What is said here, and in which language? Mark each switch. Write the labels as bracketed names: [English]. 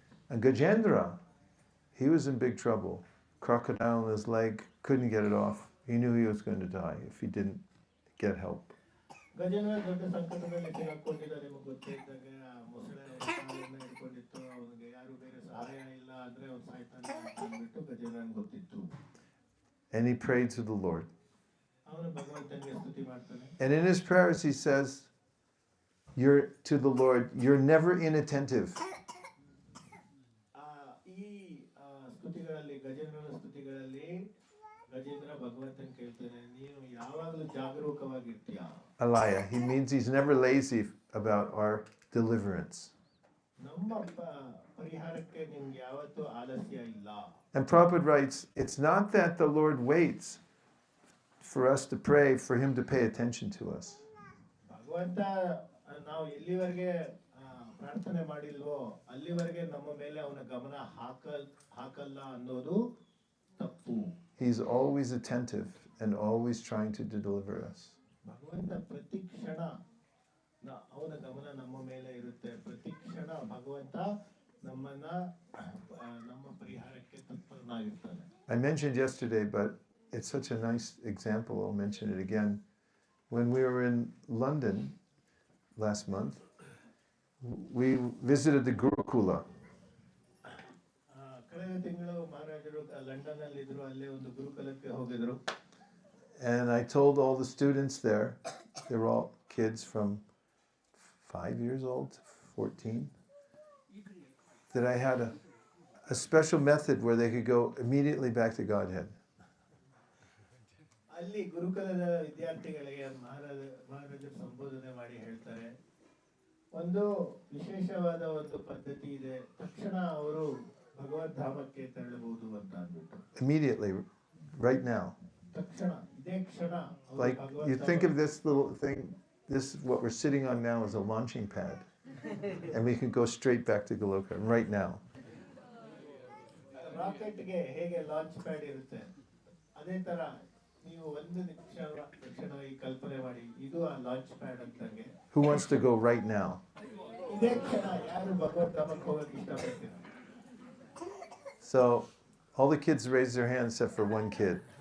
[English] And Gajendra, he was in big trouble. Crocodile in his leg, couldn't get it off. He knew he was going to die if he didn't get help. [Kannada] Gajendra ದೊಡ್ಡ ಸಂಕಟದಲ್ಲಿ ಸಿಕ್ಕಾಕೊಂಡಿದ್ದ, ನಿಮಗೆ ಗೊತ್ತಿದ್ದಾಗ ಮೊಸಳೆ ಕಾಲನ್ನ ಹಿಡ್ಕೊಂಡಿತ್ತು, ಅವನಿಗೆ ಯಾರು ಬೇರೆ ಸಹಾಯ ಇಲ್ಲ ಅಂದ್ರೆ ಅವ್ನು ಸಾಯ್ತಾನೆ ಅಂತ ಅಂದ್ಬಿಟ್ಟು ಗಜೇಂದ್ರನ್ ಗೊತ್ತಿತ್ತು. [English] And he prayed to the Lord. [Kannada] ಅವನು ಭಗವಂತನಿಗೆ ಸ್ತುತಿ ಮಾಡ್ತಾನೆ. [English] And in his prayers he says, you're to the Lord, you're never inattentive. [Kannada] ಈ ಸ್ತುತಿಗಳಲ್ಲಿ, ಗಜೇಂದ್ರನ ಸ್ತುತಿಗಳಲ್ಲಿ ಗಜೇಂದ್ರ ಭಗವಂತನ ಕೇಳ್ತಾನೆ, ನೀನು ಯಾವಾಗಲೂ ಜಾಗರೂಕವಾಗಿರ್ತೀಯ. [English] Alaya, he means he's never lazy about our deliverance. [Kannada] ನಮ್ಮ ಪರಿಹಾರಕ್ಕೆ ನಿಮ್ಗೆ ಯಾವತ್ತೂ ಆಲಸ್ಯ ಇಲ್ಲ. [English] And Prabhupada writes, it's not that the Lord waits for us to pray for him to pay attention to us. [Kannada] ಭಗವಂತ ನಾವು ಎಲ್ಲಿವರೆಗೆ ಪ್ರಾರ್ಥನೆ ಮಾಡಿಲ್ವೋ ಅಲ್ಲಿವರೆಗೆ ನಮ್ಮ ಮೇಲೆ ಅವನ ಗಮನ ಹಾಕಲ್ಲ ಅನ್ನೋದು ತಪ್ಪು. [English] He's always attentive and always trying to deliver us. [Kannada] ಭಗವಂತ ಪ್ರತಿ ಕ್ಷಣ ಅವನ ಗಮನ ನಮ್ಮ ಮೇಲೆ ಇರುತ್ತೆ. ಪ್ರತಿ ಕ್ಷಣ ಭಗವಂತ ನಮ್ಮನ್ನ ನಮ್ಮ ಪರಿಹಾರಕ್ಕೆ ತತ್ಪರನಾಗಿರ್ತಾನೆ. [English] I mentioned yesterday, but it's such a nice example, I'll mention it again. When we were in London last month, we visited the Gurukula. [Kannada] ಕಳೆದ ತಿಂಗಳು ಮಹಾರಾಜರು ಲಂಡನ್ ಅಲ್ಲಿ ಇದ್ರು, ಅಲ್ಲೇ ಒಂದು ಗುರುಕುಲಕ್ಕೆ ಹೋಗಿದ್ರು. [English] And I told all the students there, they were all kids from 5 years old to 14, that I had a special method where they could go immediately back to Godhead. [Kannada] ಅಲ್ಲಿ ಗುರುಕುಲದ ವಿದ್ಯಾರ್ಥಿಗಳಿಗೆ ಮಹಾರಾಜರು ಸಂಬೋಧನೆ ಮಾಡಿ ಹೇಳ್ತಾರೆ, ಒಂದು ವಿಶೇಷವಾದ ಒಂದು ಪದ್ಧತಿ ಇದೆ, ತಕ್ಷಣ ಅವರು ಭಗವದ್ ಧಾಮಕ್ಕೆ ತೆರಳಬಹುದು ಅಂತ ಅಂದ್ಬಿಟ್ಟು. [English] Immediately, right now. [Kannada] ತಕ್ಷಣ, ಇದೇ ಕ್ಷಣ. [English] Like, you think of this little thing, this, what we're sitting on now is a launching pad. And we can go straight back to Goloka right now. [Kannada] ರಾಕೆಟ್ಗೆ ಹೇಗೆ ಲಾಂಚ್ ಪ್ಯಾಡ್ ಇರುತ್ತೆ, ಅದೇ ತರ ನೀವು ಒಂದು ತಕ್ಷಣ ಈ ಕಲ್ಪನೆ ಮಾಡಿ, ಇದು ಆ launch pad ಅಂತಂಗೆ. [English] Who wants to go right now? [Kannada] ಇದೇ ಕ್ಷಣ ಯಾರು ಭಗವದ್ ಧಾಮಕ್ಕೆ ಹೋಗಕ್ಕೆ ಇಷ್ಟಪಡ್ತೀರ? [English] So, all the kids raised their hands except for one kid.